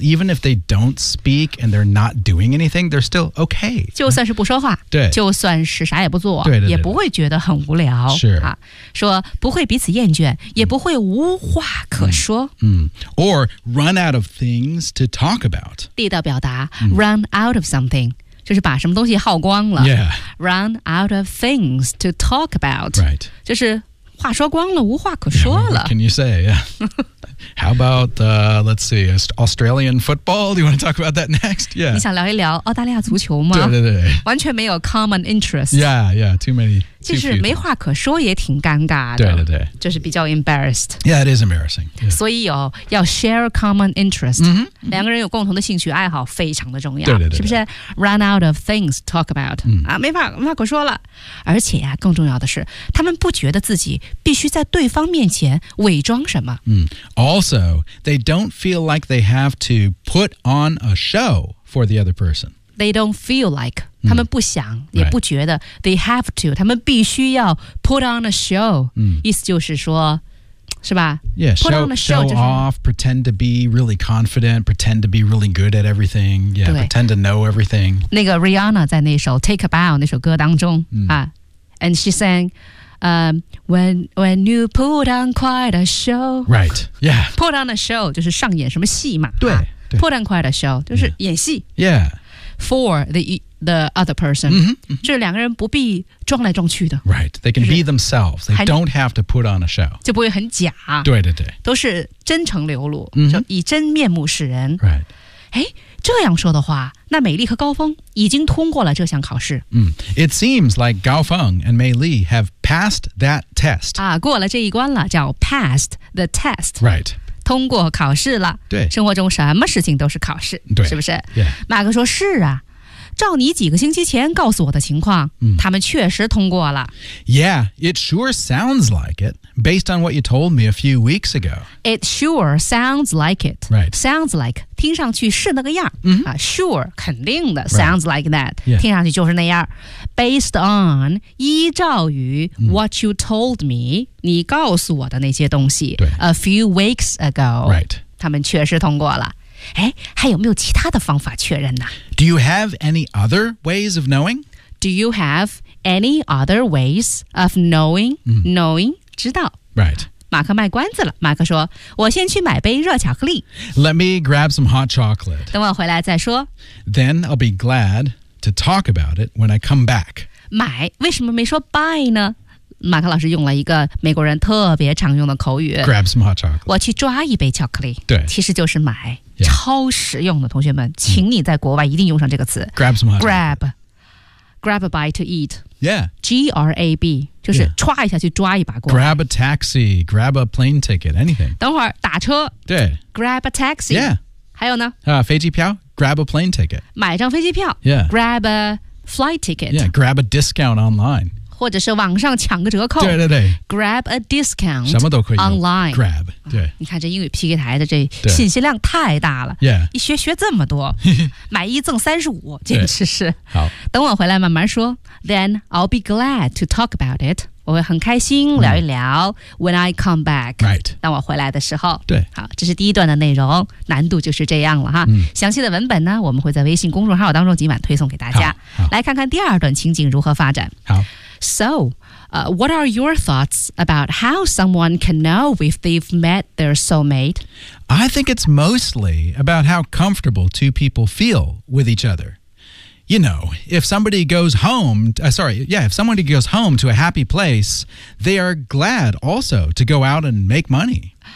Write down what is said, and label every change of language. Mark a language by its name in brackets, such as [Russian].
[English] Even if they don't speak and they're not doing anything, they're still okay. [Chinese] 就算是不说话。对。就算是啥也不做。对对对。也不会觉得很无聊。是。啊，说不会彼此厌倦，也不会无话可说。 [English] Or run out of things to talk about. [Chinese] 地道表达， [English] run out of something. [Chinese] 就是把什么东西耗光了、 [English] yeah. Run out of things to talk about、 right. [Chinese] 就是话说光了无话可说了、 [English] yeah, can you say、yeah. How about let's see Australian football? Do you want to talk about that next?、Yeah. [Chinese] 你想聊一聊澳大利亚足球吗？对对对，完全没有 [English] common interest. Yeah, yeah, too many. [Chinese] 就是没话可说也挺尴尬的。对对对，就是比较 [English] embarrassed. Yeah, it is embarrassing.、Yeah. [Chinese] 所以有要 [English] share common interest、 mm-hmm. [Chinese] 两个人有共同的兴趣爱好非常的重要。对对 对, 对， [English] 是不是 run out of things to talk about、 [Chinese] 没话可说了。而且、更重要的是他们不觉得自己必须在对方面前伪装什么。 [English] Also, they don't feel like they have to put on a show for the other person. They don't feel like, [Chinese] 他们不想、也不觉得、 [English] right. they have to, [Chinese] 他们必须要 [English] put on a show.、 [Chinese] 意思就是说是吧 [English] yeah, show, put on a show, show off, pretend to be really confident, pretend to be really good at everything, yeah, pretend to know everything. [Chinese] 那个 Rihanna 在那首 Take a Bow 那首歌当中、 [English] and she sang,when you put on quite a show. Right, yeah. Put on a show, [Chinese] 就是上演什么戏嘛。对。对 [English] put on quite a show, [Chinese] 就是演戏。 [English] Yeah. For the other person. [Chinese] 这两个人不必装来装去的。 [English] Right, they can be themselves. They don't have to put on a show. [Chinese] 就不会很假。对对对。都是真诚流露、以真面目示人。 [English] Right. [Chinese] 诶这样说的话那美丽和高峰已经通过了这项考试。 [English] It seems like Gao Feng and Mei Li have passed that test. [Chinese] 啊过了这一关了叫 [English] passed the test. Right. [Chinese] 通过考试了。对。生活中什么事情都是考试。对。是不是、 [English] yeah. [Chinese] 马克说是啊照你几个星期前告诉我的情况、他们确实通过了。 [English] Yeah, it sure sounds like it, based on what you told me a few weeks ago. It sure sounds like it. Right. Sounds like. [Chinese] 听上去是那个样、sure 肯定的、 [English] right. sounds like that、 yeah. [Chinese] 听上去就是那样 [English] based on [Chinese] 依照于、 [English] what you told me [Chinese] 你告诉我的那些东西 [English] a few weeks ago、 right. [Chinese] 他们确实通过了哎，还有没有其他的方法确认呢 [English] do you have any other ways of knowing? Do you have any other ways of knowing?、knowing 知道 right [Chinese] 马克卖关子了马克说我先去买杯热巧克力 [English] Let me grab some hot chocolate [Chinese] 等我回来再说 [English] Then I'll be glad to talk about it when I come back [Chinese] 买为什么没说 buy 呢马克老师用了一个美国人特别常用的口语 [English] Grab some hot chocolate [Chinese] 我去抓一杯巧克力对其实就是买、yeah. 超实用的同学们请你在国外一定用上这个词 [English] Grab some hot chocolate Grab a bite to eat Yeah [Chinese] G-R-A-B 就是抓一下去抓一把过来 [English] Grab a taxi Grab a plane ticket Anything [Chinese] 等会儿打车对 [English] Grab a taxi Yeah [Chinese] 还有呢、飞机票 [English] Grab a plane ticket [Chinese] 买张飞机票 [English] Yeah Grab a flight ticket Yeah Grab a discount online [Chinese] 或者是网上抢个折扣对对对 [English] Grab a discount [Chinese] 什么都可以 [English] online [Chinese] Grab 对、啊、你看这英语 PK 台的这信息量太大了 [English] yeah [Chinese] 一学学这么多买一赠35简直是好等我回来慢慢说 [English] Then I'll be glad to talk about it [Chinese] 我会很开心聊一聊、 [English] When I come back Right [Chinese] 当我回来的时候对好这是第一段的内容难度就是这样了哈、详细的文本呢我们会在微信公众号当中今晚推送给大家来看看第二段情景如何发展好 [English] So, what are your thoughts about how someone can know if they've met their soulmate? I think it's mostly about how comfortable two people feel with each other. You know, if somebody goes home to a happy place, they are glad also to go out and make money.